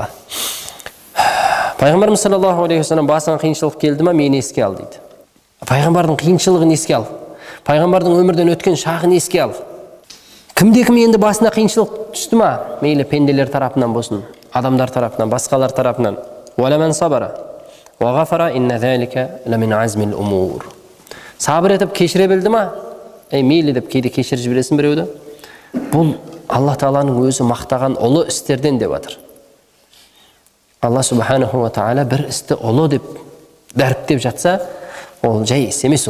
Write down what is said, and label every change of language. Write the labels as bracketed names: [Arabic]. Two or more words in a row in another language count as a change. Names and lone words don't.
[Kazakh] Пайғамбарымыз [Arabic] صلى الله عليه وسلم [Kazakh] басыңа қиыншылық келді ма, мені еске ал дейді. Пайғамбардың қиыншылығын еске ал. Пайғамбардың өмірден өткен шағын еске ал. Кімде-кім енді басына қиыншылық түсті ма? Мейлі пенделер тарапынан болсын, адамдар тарапынан, басқалар тарапынан. [Arabic] وَلَمَنْ صَبَرَ وَغَفَرَ إِنَّ ذَلِكَ لَمِنْ عَزْمِ الْأُمُورِ. [Kazakh] Сабыр етіп кешіре білді ма? Мейлі деп кейде кешіріп жібересің біреуді. Бұл Алла Тағаланың өзі мақтаған ұлы істерден деп жатыр. Алла [Arabic] سبحانه وتعالى [Kazakh] бір істі ұлы деп дәріптеп жатса, ол жай іс емес ол.